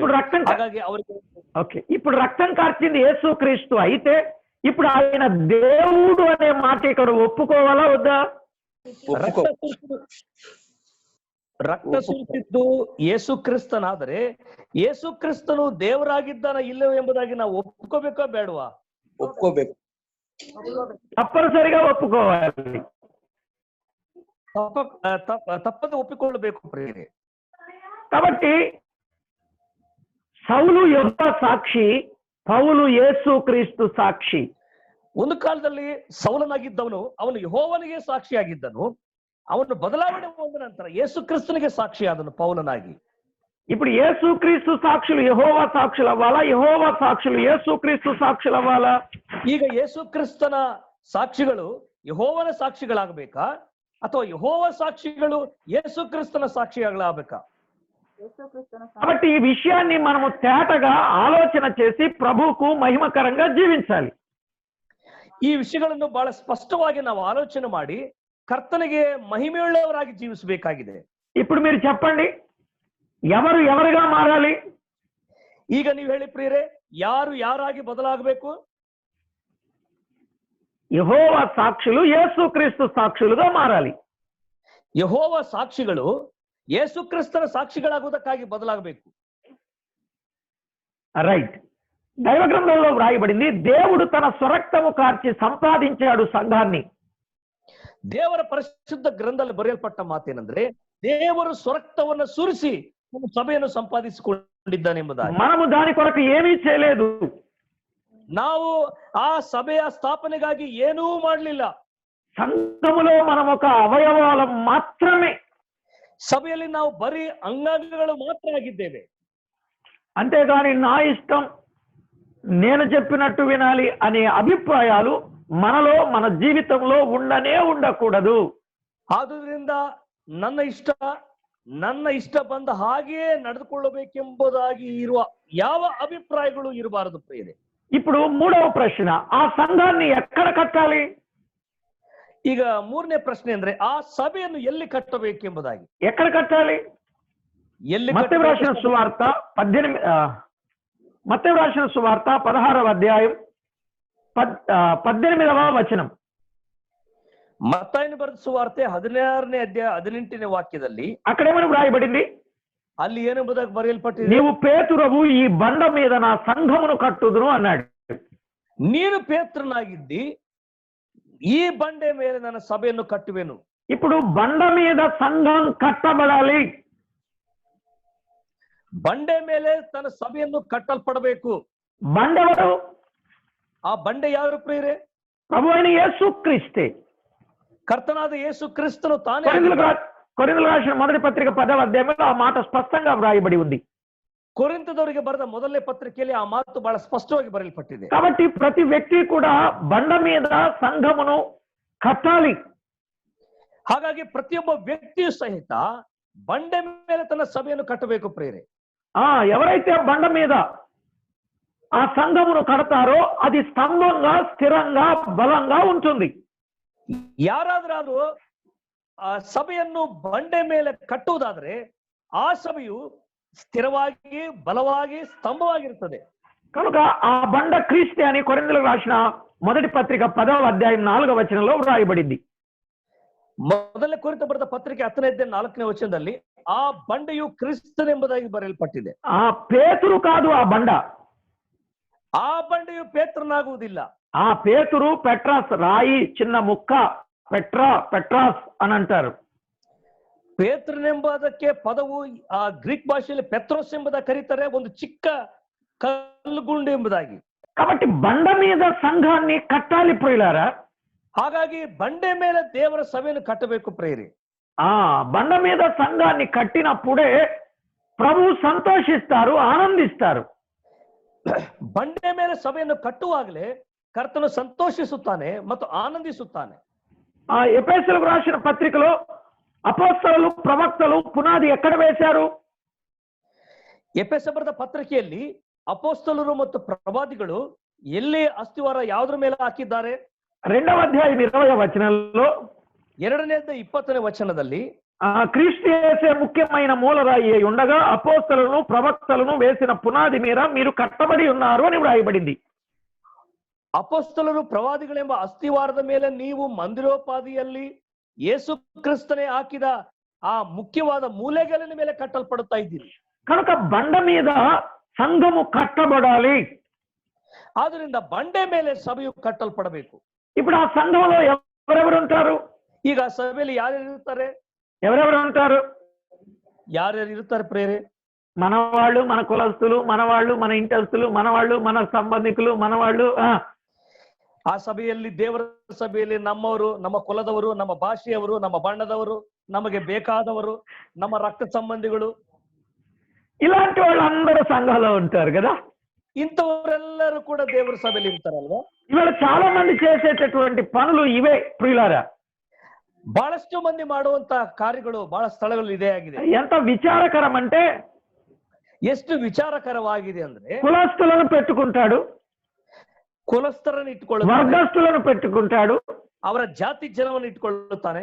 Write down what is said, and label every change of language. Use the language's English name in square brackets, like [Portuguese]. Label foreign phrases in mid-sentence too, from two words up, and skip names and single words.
[Kannada] ಹಾಗಾಗಿ ಅವರಿಗೆ [Telugu] ఇప్పుడు రక్తం కార్చింది యేసుక్రీస్తు అయితే, ఇప్పుడు ఆయన దేవుడు అనే మాట ఇక్కడ ఒప్పుకోవాలా వద్దా? [Kannada] ರಕ್ತ ಸುರಿಸಿದ್ದು ಯೇಸು ಕ್ರಿಸ್ತನಾದರೆ ಯೇಸು ಕ್ರಿಸ್ತನು ದೇವರಾಗಿದ್ದಾನ ಇಲ್ಲವೋ ಎಂಬುದಾಗಿ ನಾವು ಒಪ್ಕೋಬೇಕೋ ಬೇಡವಾ? ಒಪ್ಕೋಬೇಕು, [Telugu] తప్పనిసరిగా ఒప్పుకోవాలి, [Kannada] ತಪ್ಪದೆ ಒಪ್ಪಿಕೊಳ್ಳಬೇಕು ಪ್ರಿಯರೇ. [Telugu] కాబట్టి సౌలు యెహోవా సాక్షి, పౌలు యేసుక్రీస్తు సాక్షి. [Kannada] ಒಂದು ಕಾಲದಲ್ಲಿ ಸೌಲನಾಗಿದ್ದವನು ಅವನು ಯೆಹೋವನಿಗೆ ಸಾಕ್ಷಿಯಾಗಿದ್ದನು. ಅವನು ಬದಲಾವಣೆ ಹೊಂದ ನಂತರ ಯೇಸು ಕ್ರಿಸ್ತನಿಗೆ ಸಾಕ್ಷಿಯಾದನು ಪೌಲನಾಗಿ. [Telugu] ఇప్పుడు యేసుక్రీస్తు సాక్షులు యెహోవా సాక్షులు అవ్వాలా? యెహోవా సాక్షులు యేసుక్రీస్తు సాక్షులు అవ్వాలా? [Kannada] ಈಗ ಯೇಸು ಕ್ರಿಸ್ತನ ಸಾಕ್ಷಿಗಳು ಯೆಹೋವನ ಸಾಕ್ಷಿಗಳಾಗಬೇಕಾ ಅಥವಾ ಯೆಹೋವ ಸಾಕ್ಷಿಗಳು ಯೇಸು ಕ್ರಿಸ್ತನ ಸಾಕ್ಷಿಗಳಾಗಬೇಕಾ? [Telugu] కాబట్టి ఈ విషయాన్ని మనము తేటగా ఆలోచన చేసి ప్రభువుకు మహిమకరంగా జీవించాలి. [Kannada] ಈ ವಿಷಯಗಳನ್ನು ಬಹಳ ಸ್ಪಷ್ಟವಾಗಿ ನಾವು ಆಲೋಚನೆ ಮಾಡಿ ಕರ್ತನಿಗೆ ಮಹಿಮೆಯುಳ್ಳವರಾಗಿ ಜೀವಿಸಬೇಕಾಗಿದೆ. [Telugu] ఇప్పుడు మీరు చెప్పండి, ఎవరు ఎవరుగా మారాలి? [Kannada] ಈಗ ನೀವು ಹೇಳಿ ಪ್ರಿಯರೇ, ಯಾರು ಯಾರಾಗಿ ಬದಲಾಗಬೇಕು? [Telugu] యెహోవా సాక్షులు యేసుక్రీస్తు సాక్షులుగా మారాలి. [Kannada] ಯೆಹೋವ ಸಾಕ್ಷಿಗಳು ಯೇಸು ಕ್ರಿಸ್ತನ ಸಾಕ್ಷಿಗಳಾಗುವುದಕ್ಕಾಗಿ ಬದಲಾಗಬೇಕು. రైట్. దైవ గ్రంథంలో వ్రాయబడింది, దేవుడు తన స్వరక్తము కార్చి సంపాదించాడు సంఘాన్ని. ದೇವರ ಪರಿಶುದ್ಧ ಗ್ರಂಥದಲ್ಲಿ ಬರೆಯಲ್ಪಟ್ಟ ಮಾತೇನೆಂದ್ರೆ, ದೇವರು ಸ್ವರಕ್ತವನ್ನು ಸುರಿಸಿ ಸಭೆಯನ್ನು ಸಂಪಾದಿಸಿಕೊಂಡಿದ್ದಾನೆಂಬುದಾಗಿ. [Telugu] మనము దాని కొరకు ఏమీ చేయలేదు. [Kannada] ನಾವು ಆ ಸಭೆಯ ಸ್ಥಾಪನೆಗಾಗಿ ಏನೂ ಮಾಡಲಿಲ್ಲ. [Telugu] సంఘములో మనం ఒక అవయవాలం మాత్రమే. [Kannada] ಸಭೆಯಲ್ಲಿ ನಾವು ಬರೀ ಅಂಗಾಂಗಗಳು ಮಾತ್ರ ಆಗಿದ್ದೇವೆ. [Telugu] అంతేగాని నా ఇష్టం, నేను చెప్పినట్టు వినాలి అనే అభిప్రాయాలు మనలో మన జీవితంలో ఉండకూడదు. [Kannada] ಆದುದರಿಂದ ನನ್ನ ಇಷ್ಟ ಬಂದ ಹಾಗೆಯೇ ನಡೆದುಕೊಳ್ಳಬೇಕೆಂಬುದಾಗಿ ಇರುವ ಯಾವ ಅಭಿಪ್ರಾಯಗಳು ಇರಬಾರದು ಪ್ರಿಯರೇ. [Telugu] ఇప్పుడు మూడవ ప్రశ్న, ఆ సంఘాన్ని ఎక్కడ కట్టాలి? [Kannada] ಈಗ ಮೂರನೇ ಪ್ರಶ್ನೆ ಅಂದ್ರೆ, ಆ ಸಭೆಯನ್ನು ಎಲ್ಲಿ ಕಟ್ಟಬೇಕೆಂಬುದಾಗಿ. [Telugu] ఎక్కడ కట్టాలి? [Kannada] ಎಲ್ಲಿ [Telugu] మత్తయి రాసిన సువార్త 16వ అధ్యాయం 18వ వచనం. [Kannada] ಮತ್ತಾಯನು ಬರೆದ ಸುವಾರ್ತೆ 16ನೇ ಅಧ್ಯಾಯ 18ನೇ ವಾಕ್ಯದಲ್ಲಿ [Telugu] అక్కడేమని వ్రాయబడింది? [Kannada] ಅಲ್ಲಿ ಏನೆಂಬುದಾಗಿ ಬರೆಯಲ್ಪಟ್ಟಿದೆ, [Telugu] నీవు పేతురవు, ఈ బండ మీద నా సంఘమును కట్టుదును అన్నాడు. [Kannada] ನೀನು ಪೇತ್ರನಾಗಿದ್ದಿ, ಈ ಬಂಡೆ ಮೇಲೆ ನನ್ನ ಸಭೆಯನ್ನು ಕಟ್ಟುವೆನು. [Telugu] ఇప్పుడు బండ మీద సంఘం కట్టబడాలి. [Kannada] ಬಂಡೆ ಮೇಲೆ ತನ್ನ ಸಭೆಯನ್ನು ಕಟ್ಟಲ್ಪಡಬೇಕು. [Telugu] బండెవరు? [Kannada] ಆ ಬಂಡೆ ಯಾರು ಪ್ರಿಯರೇ? [Telugu] ప్రభు అయిన యేసుక్రీస్తే. [Kannada] ಕರ್ತನಾದ ಯೇಸು ಕ್ರಿಸ್ತನು ತಾನೇ. [Telugu] కొరింథీయులకు రాసిన మొదటి పత్రిక 10వ అధ్యాయంలో ఆ మాట స్పష్టంగా వ్రాయబడి ఉంది. [Kannada] ಕೊರಿಂಥದವರಿಗೆ ಬರೆದ ಮೊದಲನೇ ಪತ್ರಿಕೆಯಲ್ಲಿ ಆ ಮಾತು ಬಹಳ ಸ್ಪಷ್ಟವಾಗಿ ಬರೆಯಲ್ಪಟ್ಟಿದೆ. [Telugu] కాబట్టి ప్రతి వ్యక్తి కూడా బండ మీద సంఘమును కట్టాలి. [Kannada] ಹಾಗಾಗಿ ಪ್ರತಿಯೊಬ್ಬ ವ್ಯಕ್ತಿಯು ಸಹಿತ ಬಂಡೆ ಮೇಲೆ ತನ್ನ ಸಭೆಯನ್ನು ಕಟ್ಟಬೇಕು ಪ್ರಿಯರೇ. [Telugu] ఎవరైతే బండ మీద ఆ సంఘమును కడతారో అది స్తంభంగా, స్థిరంగా, బలంగా ఉంటుంది. [Kannada] ಯಾರಾದ್ರೂ ಆ ಸಭೆಯನ್ನು ಬಂಡೆ ಮೇಲೆ ಕಟ್ಟುವುದಾದ್ರೆ ಆ ಸಭೆಯು ಸ್ಥಿರವಾಗಿ, ಬಲವಾಗಿ, ಸ್ತಂಭವಾಗಿರುತ್ತದೆ. [Telugu] కనుక ఆ బండ క్రీస్తే అని కొరింథీయులకు రాసిన మొదటి పత్రిక 10వ అధ్యాయం 4వ వచనంలో వ్రాయబడింది. [Kannada] ಮೊದಲನೇ ಕೊರಿಂಥ ಬರೆದ ಪತ್ರಿಕೆ 10ನೇ ಅಧ್ಯಾಯ 4ನೇ ವಚನದಲ್ಲಿ ಆ ಬಂಡೆಯು ಕ್ರಿಸ್ತನೆಂಬುದಾಗಿ ಬರೆಯಲ್ಪಟ್ಟಿದೆ. [Telugu] ఆ పేతురు కాదు ఆ బండ. [Kannada] ಆ ಬಂಡೆಯು ಪೇತ್ರನಾಗುವುದಿಲ್ಲ. [Telugu] ఆ పేతురు పెట్రాస్, రాయి, చిన్న ముక్క, పెట్రాస్ అని అంటారు. [Kannada] ಪೇತ್ರನೆಂಬುದಕ್ಕೆ ಪದವು ಆ ಗ್ರೀಕ್ ಭಾಷೆಯಲ್ಲಿ ಪೆತ್ರೋಸ್ ಎಂಬುದಾಗಿ ಕರೀತಾರೆ, ಒಂದು ಚಿಕ್ಕ ಕಲ್ಲುಗುಂಡು ಎಂಬುದಾಗಿ. [Telugu] కాబట్టి బండ మీద సంఘాన్ని కట్టాలి ప్రియులారా. [Kannada] ಹಾಗಾಗಿ ಬಂಡೆ ಮೇಲೆ ದೇವರ ಸಭೆಯನ್ನು ಕಟ್ಟಬೇಕು ಪ್ರಿಯರೇ. [Telugu] బండ మీద సంఘాన్ని కట్టినప్పుడే ప్రభు సంతోషిస్తారు, ఆనందిస్తారు. [Kannada] ಬಂಡೆ ಮೇಲೆ ಸಭೆಯನ್ನು ಕಟ್ಟುವಾಗಲೇ ಕರ್ತನು ಸಂತೋಷಿಸುತ್ತಾನೆ ಮತ್ತು ಆನಂದಿಸುತ್ತಾನೆ. [Telugu] ఎఫెసీయులకు రాసిన పత్రికలో అపోస్తలులు, ప్రవక్తలు పునాది ఎక్కడ వేశారు? [Kannada] ಎಫೆಸ ಬರೆದ ಪತ್ರಿಕೆಯಲ್ಲಿ ಅಪೋಸ್ತಲರು ಮತ್ತು ಪ್ರವಾದಿಗಳು ಎಲ್ಲಿ ಅಸ್ತಿವಾರ ಯಾವುದ್ರ ಮೇಲೆ ಹಾಕಿದ್ದಾರೆ? [Telugu] 2వ అధ్యాయం 20వ వచనంలో, [Kannada] 2ನೇ ಅಧ್ಯಾಯ 20ನೇ ವಚನದಲ್ಲಿ [Telugu] క్రీస్తు యేసే ముఖ్యమైన మూలరాయి అయి ఉండగా అపోస్తలులను, ప్రవక్తలను వేసిన పునాది మీద మీరు కట్టబడి ఉన్నారు అని వ్రాయబడింది. [Kannada] ಅಪೋಸ್ತಲರು, ಪ್ರವಾದಿಗಳೆಂಬ ಅಸ್ತಿವಾರದ ಮೇಲೆ ನೀವು ಮಂದಿರೋಪಾದಿಯಲ್ಲಿ ಯೇಸು ಕ್ರಿಸ್ತನೇ ಹಾಕಿದ ಆ ಮುಖ್ಯವಾದ ಮೂಲೆಗಲ್ಲಿನ ಮೇಲೆ ಕಟ್ಟಲ್ಪಡುತ್ತಾ ಇದ್ದೀರಿ. [Telugu] కనుక బండ మీద సంఘము కట్టబడాలి. [Kannada] ಆದ್ರಿಂದ ಬಂಡೆ ಮೇಲೆ ಸಭೆಯು ಕಟ್ಟಲ್ಪಡಬೇಕು. [Telugu] ఇప్పుడు ఆ సంఘంలో ఎవరెవరు ఉంటారు? [Kannada] ಈಗ ಸಭೆಯಲ್ಲಿ ಯಾರ್ಯಾರು ಇರ್ತಾರೆ? [Telugu] ఎవరెవరు ఉంటారు? [Kannada] ಯಾರ್ಯಾರು ಇರ್ತಾರೆ ಪ್ರೇರೆ? [Telugu] మనవాళ్ళు, మన కులస్తులు, మనవాళ్ళు, మన ఇంటస్తులు, మనవాళ్ళు, మన సంబంధికులు, మనవాళ్ళు. [Kannada] ಆ ಸಭೆಯಲ್ಲಿ, ದೇವರ ಸಭೆಯಲ್ಲಿ ನಮ್ಮವರು, ನಮ್ಮ ಕುಲದವರು, ನಮ್ಮ ಭಾಷೆಯವರು, ನಮ್ಮ ಬಣ್ಣದವರು, ನಮಗೆ ಬೇಕಾದವರು, ನಮ್ಮ ರಕ್ತ ಸಂಬಂಧಿಗಳು, [Telugu] ఇలాంటి వాళ్ళందరూ సంఘంలో ఉంటారు కదా. [Kannada] ಇಂಥವರೆಲ್ಲರೂ ಕೂಡ ದೇವರ ಸಭೆಯಲ್ಲಿ ಇರ್ತಾರಲ್ವಾ? [Telugu] ఇవాళ చాలా మంది చేసేటటువంటి పనులు ఇవే ప్రియులారా. [Kannada] ಬಹಳಷ್ಟು ಮಂದಿ ಮಾಡುವಂತ ಕಾರ್ಯಗಳು ಬಹಳ ಸ್ಥಳಗಳು ಇದೇ ಆಗಿದೆ. [Telugu] ఎంత విచారకరం అంటే, [Kannada] ಎಷ್ಟು ವಿಚಾರಕರವಾಗಿದೆ ಅಂದ್ರೆ, [Telugu] కులస్తులను పెట్టుకుంటాడు, [Kannada] ಕುಲಸ್ಥರನ್ನು ಇಟ್ಕೊಳ್ಳುತ್ತಾನೆ, [Telugu] వర్గస్తులను పెట్టుకుంటాడు, [Kannada] ಅವರ ಜಾತಿ ಜನವನ್ನು ಇಟ್ಕೊಳ್ಳುತ್ತಾನೆ,